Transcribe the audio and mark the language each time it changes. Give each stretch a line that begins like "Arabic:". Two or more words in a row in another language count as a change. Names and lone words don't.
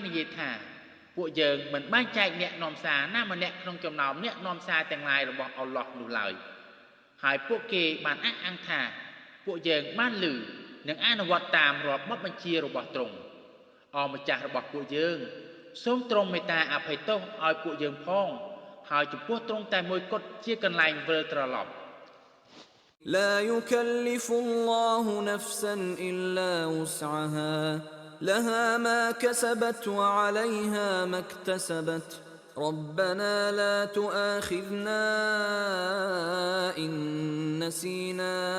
Khmer: និយាយថាពួកយើងមិនបែងចែកអ្នកនាំសារណាម្នាក់ក្នុងចំណោមអ្នកនាំសារទាំងឡាយរបស់អល់ឡោះនោះឡើយហើយពួកគេបានអះអាងថាពួកយើងបានឮនិងអនុវត្តតាមរាល់បទបញ្ជារបស់ទ្រង់អម្ចាស់របស់ពួកយើងសូមទ្រង់មេត្តាអភ័យទោសឲ្យពួកយើងផងហើយចំពោះទ្រង់តែមួយគត់ជាកន្លែងវិលត្រឡប់
Arabic: لا يكلف الله نفسا إلا وسعها لها ما كسبت وعليها ما اكتسبت ربنا لا تؤاخذنا إن نسينا